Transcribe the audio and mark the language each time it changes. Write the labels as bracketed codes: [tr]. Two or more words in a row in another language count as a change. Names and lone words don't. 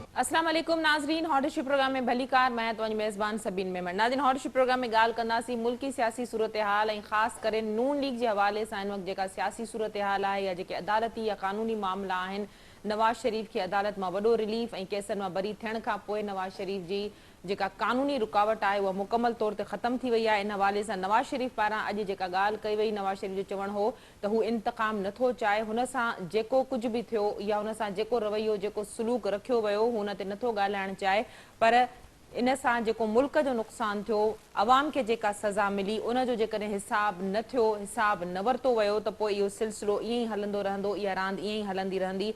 [sd] अस्सलाम वालेकुम नाज़रीन, हॉटशिप प्रोग्राम में भली कार मैं तो मेज़बान सबीन मेमन। नाज़रीन, हॉटशिप प्रोग्राम में गाल कंदासीं मुल्की सियासी सूरत हाल ऐं ख़ासि करे नून लीग [ur] کے حوالے سے [sd] इन वक्त जेका सियासी सूरत हाल है या जेके अदालती या कानूनी मामला आहिनि। नवाज़ शरीफ की अदालत में वॾो रिलीफ ऐं केसनि में बरी थियण खां पोइ नवाज़ शरीफ जी जेका कानूनी रुकावट [ur] ہے وہ [sd] मुकम्मल तौर ते ख़त्म थी वई है। इन हवाले से नवाज़ शरीफ पारां अॼु जेका ॻाल्हि कई वई, नवाज़ शरीफ जो चवण हो त हू इंतकाम नथो चाहे, हुन सां जेको कुछ भी थियो या हुन सां जेको रवैयो जेको सलूक रखियो वियो हुन ते नथो ॻाल्हाइण चाहे, पर इन सां जेको मुल्क जो नुक़सान थियो, अवाम के जेका सज़ा मिली, उन जो जेकॾहिं हिसाब न थियो, हिसाब न वरितो वियो त पोइ इहो सिलसिलो ईअं ई हलंदो रहंदो, इहा रांदि ईअं ई हलंदी रहंदी।